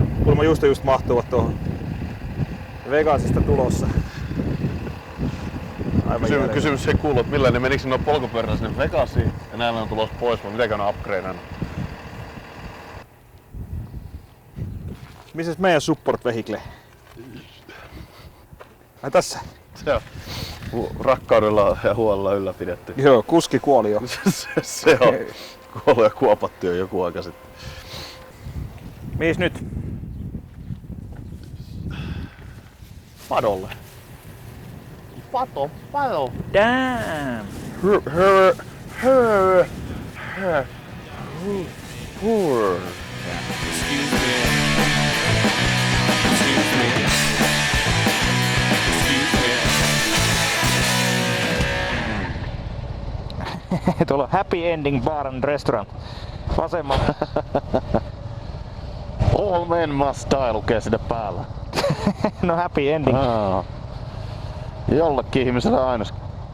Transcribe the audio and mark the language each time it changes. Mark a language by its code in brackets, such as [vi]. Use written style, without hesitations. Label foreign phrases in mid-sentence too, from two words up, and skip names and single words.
[fi] Kuulemma just mahtuvat tuohon Vegasista tulossa. Kysymys ei kuulu, että millä ne menikö ne polkupyörällä sinne Vegasiin ja näillä on tulossa pois, vai mitenkään on upgradeannut? Missäs meidän [en] support vehicle? [fi] Ai tässä? Se on rakkaudella ja huolella ylläpidetty. Joo, kuski kuoli jo. se on kuollut ja kuopattu jo joku aika sitten. Mihin nyt? Padolle. Pado. [en] Damn! Excuse me. Excuse me. [fi] Tuolla on Happy Ending Bar and Restaurant. Vasemmalla. [en] All men must die [fi] lukee sinne päällä. No Happy Ending. Jollekin ihmiselle aina